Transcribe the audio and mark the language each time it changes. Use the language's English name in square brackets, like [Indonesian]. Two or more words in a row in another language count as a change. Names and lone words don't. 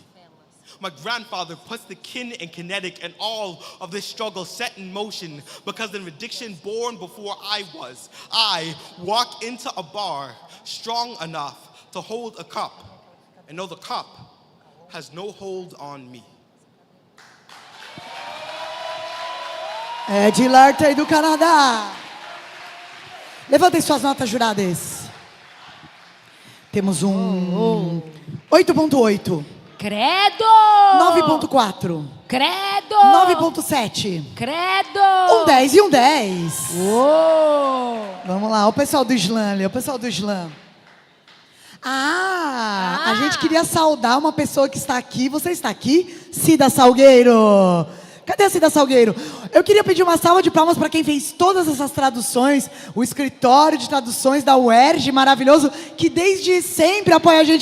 [English] My grandfather puts the kin and kinetic and all of this struggle set in motion because of an addiction born before I was. I walk into a bar strong enough to hold a cup and know the cup has no hold on me. [Portuguese] Ed Lartey do Canadá. Levantem suas notas, juradas. Temos um 8.8. Credo! 9.4. Credo. 9,7. Credo. Um 10 e um 10. Uou. Vamos lá, o pessoal do slam ali, o pessoal do slam. A gente queria saudar uma pessoa que está aqui. Você está aqui? Cida Salgueiro. Cadê a Cida Salgueiro? Eu queria pedir uma salva de palmas para quem fez todas essas traduções, o escritório de traduções da UERJ, maravilhoso, que desde sempre apoia a gente.